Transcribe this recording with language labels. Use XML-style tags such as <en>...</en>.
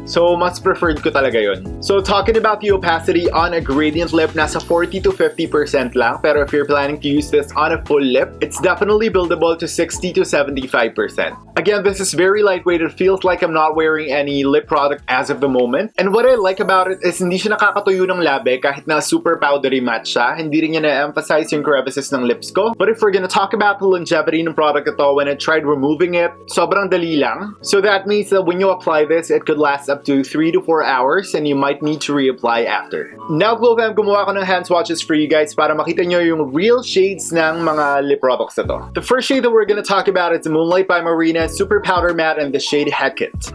<en>So,</en> <tl>mas preferred ko talaga yun.</tl> <en>So, talking about the opacity on a gradient lip,</en> <tl>nasa 40 to 50% lang. Pero</tl> <en>if you're planning to use this on a full lip, it's definitely buildable to 60 to 75%. Again, this is very lightweight. It feels like I'm not wearing any lip product as of the moment. And what I like about it is</en> <tl>hindi siya nakakatuyo ng labi kahit na super powdery matte siya. Hindi rin niya na-emphasize yung crevices ng lips ko.</tl> <en>But if we're gonna talk about the longevity ng product ito, when I tried removing it,</en> <tl>sobrang dali lang.</tl> <en>So that means that when you apply this, it could last up to 3 to 4 hours and you might need to reapply after.</en> <tl>Now, GloFam, gumawa ko ng hand swatches</tl> <en>for you guys</en> <tl>para makita nyo yung real shades ng mga lip products na to.</tl> <en>The first shade that we're gonna talk about is the Moonlyt by Marina Super Powder Matte and the shade Hecate.</en>